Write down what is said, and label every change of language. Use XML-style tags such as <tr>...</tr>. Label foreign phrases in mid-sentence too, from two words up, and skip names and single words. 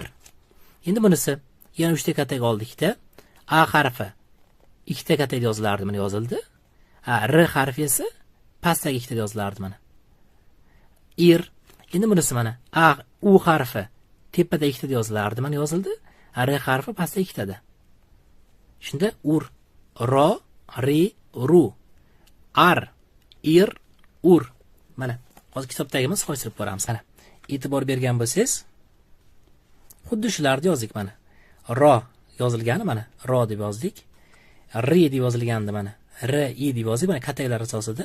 <uz>Endi bunisi yana 3 ta katak oldikda, a harfi 2 ta katak yozilardi, mana yozildi. R harfi esa pastdagi 2 ta yozilardi mana. Ir. Endi bunisi mana a u harfi tepada 2 ta yozilardi, mana yozildi. R harfi pastda 2 tada. Shunda ur, ro, ri, ru, ar, ir, ur. Mana hozir kitobdagimiz qo'shtirib ko'ramiz. Mana e'tibor bergan bo'lsangiz, xuddi shularni yozdik mana. Ro yozilgani mana, ro deb yozdik. Ri deb yozilgandi mana, r i deb yozdik mana kataklar asosida.</uz>